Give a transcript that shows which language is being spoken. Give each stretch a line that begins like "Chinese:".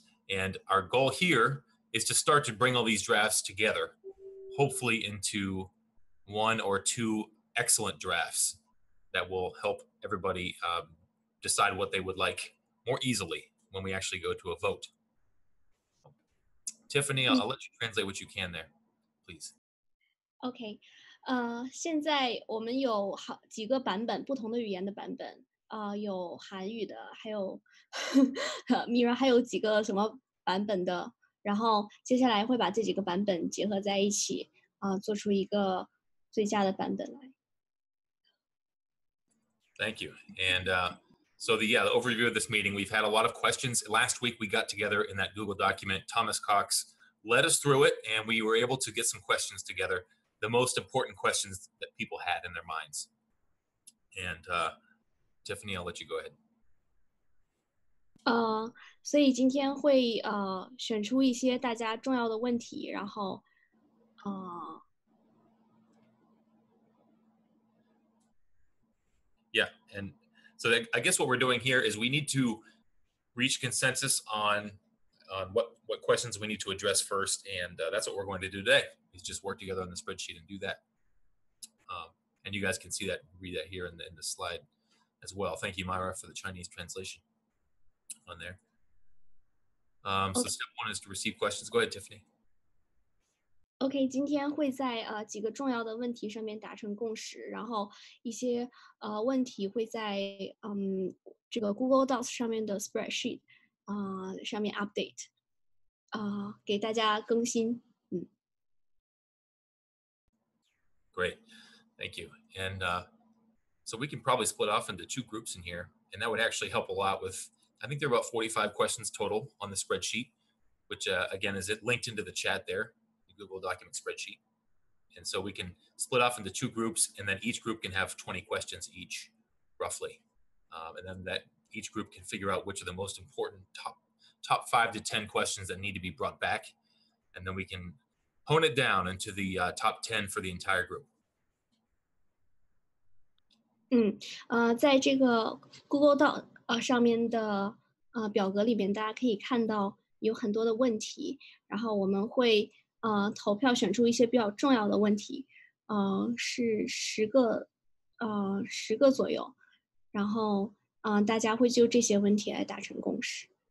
English: And our goal here is to start to bring all these drafts together, hopefully into 1 or 2 excellent drafts that will help everybody decide what they would like more easily when we actually go to a vote. Tiffany, I'll let you translate what you can there, please. Okay.
Chinese: 现在我们有几个版本，不同的语言的版本，有韩语的，还有Mira 还有几个什么版本的，然后接下来会把这几个版本结合在一起，做出一个最佳的版本来。
English: Thank you. And so the overview of this meeting, we've had a lot of questions. Last week we got together in that Google document. Thomas Cox led us through it, and we were able to get some questions together, the most important questions that people had in their minds. And Tiffany, I'll let you go ahead.
Chinese: 所以今天会选出一些大家重要的问题，然后
English: Yeah, and so I guess what we're doing here is we need to reach consensus on what questions we need to address first, and that's what we're going to do today. Is just work together on the spreadsheet and do that. And you guys can see that, read that here in the slide as well. Thank you, Myra, for the Chinese translation on there. So step one is to receive questions. Go ahead, Tiffany.
Chinese: OK， 今天会在几个重要的问题上面达成共识，然后一些问题会在这个 Google Docs 上面的 spreadsheet 上面 update 给大家更新。
English: Great, thank you. And so we can probably split off into two groups in here, and that would actually help a lot with. I think there are about 45 questions total on the spreadsheet, which again is it linked into the chat there. Google document spreadsheet. And so we can split off into two groups, and then each group can have 20 questions each, roughly. And then that each group can figure out which are the most important top 5 to 10 questions that need to be brought back. And then we can hone it down into the top 10 for the entire group.
Chinese: 在这个 Google Doc 上面的表格里面，大家可以看到有很多的问题，然后我们会投票选出一些比较重要的问题，是10个左右，然后大家会就这些问题来达成共识。